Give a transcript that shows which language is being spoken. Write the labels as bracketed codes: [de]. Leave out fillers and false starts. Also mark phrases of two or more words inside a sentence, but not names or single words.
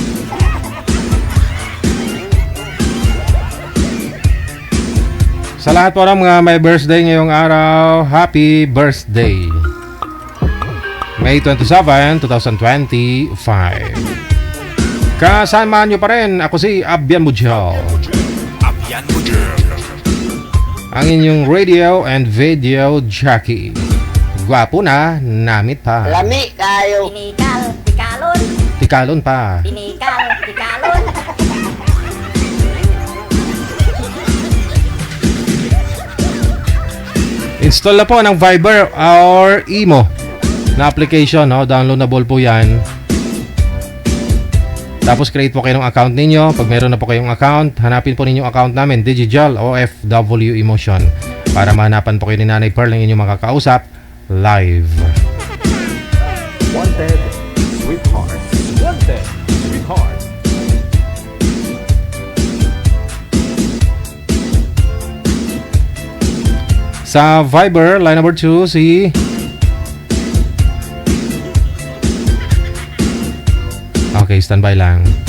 [tl] Sa lahat po ng mga may birthday ngayong araw, [en] happy birthday! [tl] May 27, 2025. Kasama nyo pa rin, ako si Abyan Mujal. Abyan Mujal. Ang inyong [en] radio and video jockey. [hil] Gwapo na, namit pa. Lami kayo. Tinikal, tikalon. Tikalon pa. Tinikal, tikalon. [tl] Install na po ng Viber or Imo na application, no? Downloadable po yan. Tapos create po kayo ng account ninyo. Pag meron na po kayong account, hanapin po ninyo account namin, Digijal OFW Emotion, para mahanapan po kayo ni Nanay Pearl ng inyong makakausap live. Wanted Sweetheart. Wanted Sweetheart. Sa Viber, line number 2, si okay, standby lang.